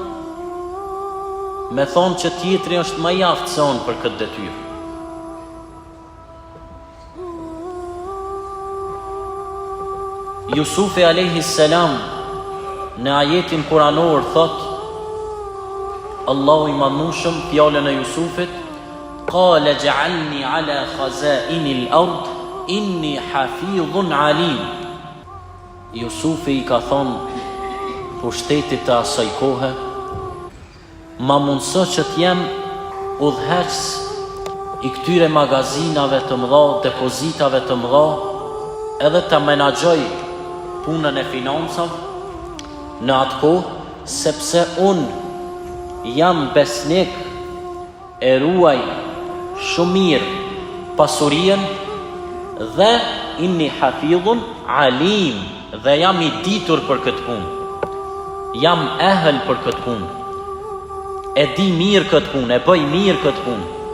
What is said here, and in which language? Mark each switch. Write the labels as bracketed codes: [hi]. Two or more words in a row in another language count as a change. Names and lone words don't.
[sq] Me thonë që tjetri është më i aftë se unë për këtë detyrë. Jusufi [ar] عليه السلام [sq] në ajetin kuranor thot: Allahu i Madhnushëm fjalën e Jusufit: [ar] قال اجعلني على خزائن الأرض إني حفيظ عليم. [sq] Jusufi i ka thonë pushtetit të asaj kohe: ma mundëso që t'jem udhëheqës i këtyre magazinave të mëdha, depozitave të mëdha, edhe të menaxhoj punën e financave në atë kohë, sepse unë jam besnik, e ruaj shumë mirë pasurien dhe [ar] إني حفيظ عليم, [sq] dhe jam i ditur për këtë punë, jam ehel për këtë punë, e di mirë këtë punë, e bëj mirë këtë punë.